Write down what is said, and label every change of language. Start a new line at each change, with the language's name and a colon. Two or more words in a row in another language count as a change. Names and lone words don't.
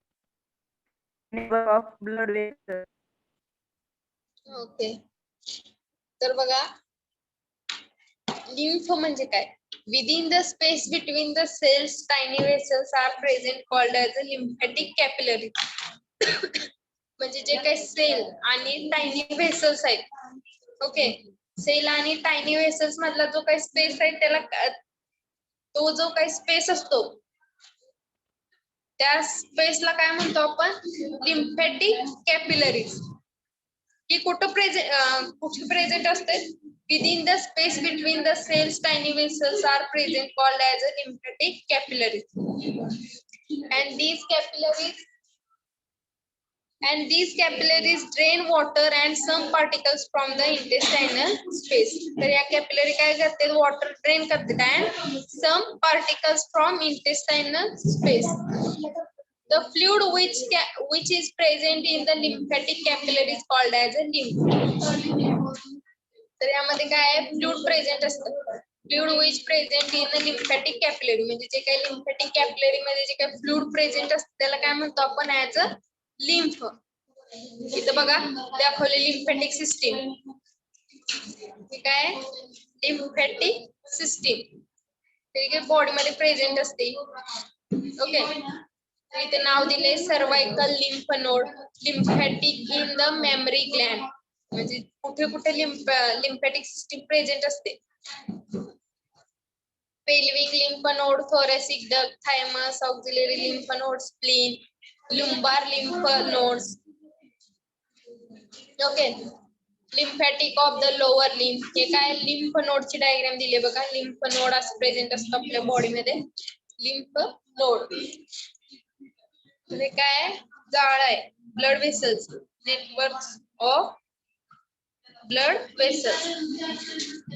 English: network of blood vessel.
Marathi: ओके तर बघा lymph म्हणजे काय?
English: Within the space between the cells, tiny vessels are present called as a lymphatic capillary.
Marathi: म्हणजे जे काही सेल आणि
English: tiny vessels
Marathi: आहेत, ओके, सेल आणि
English: tiny vessels
Marathi: मधला जो काही स्पेस आहे त्याला तो जो काही स्पेस असतो त्या स्पेसला काय म्हणतो आपण?
English: lymphatic capillaries.
Marathi: ही कुठे प्रेझेंट असते?
English: within the space between the cells tiny vessels are present called as a lymphatic capillaries. And these capillaries drain water and some particles from the intestinal space.
Marathi: तर या कॅपिलरी काय करते?
English: water drain करते and some particles from intestinal space. The fluid which is present in the lymphatic capillary is called as a lymph.
Marathi: तर यामध्ये काय आहे?
English: fluid present
Marathi: असतं.
English: fluid which present in the lymphatic capillary
Marathi: म्हणजे जे काही
English: lymphatic capillary
Marathi: मध्ये जे काही
English: fluid present
Marathi: असतं त्याला काय म्हणतो आपण?
English: as a lymph.
Marathi: इथं बघा दाखवले
English: lymphatic system.
Marathi: हे काय?
English: lymphatic system
Marathi: ठीक आहे, बॉडी मध्ये प्रेझेंट असते.
English: ओके,
Marathi: इथे नाव दिले
English: cervical lymph node, lymphatic in the memory gland.
Marathi: म्हणजे कुठे कुठे
English: lymphatic system
Marathi: प्रेझेंट असते.
English: pelvic lymph node, thoracic duct, thymus, auxiliary lymph node, spleen, lumbar lymph nodes. okay, lymphatic of the lower lymph.
Marathi: हे काय? लिम्फ नोडची डायग्राम दिली बघा.
English: lymph node
Marathi: असं प्रेझेंट असतं आपल्या बॉडीमध्ये.
English: lymph node
Marathi: हे काय? जाळ आहे.
English: blood vessels, network of blood vessels.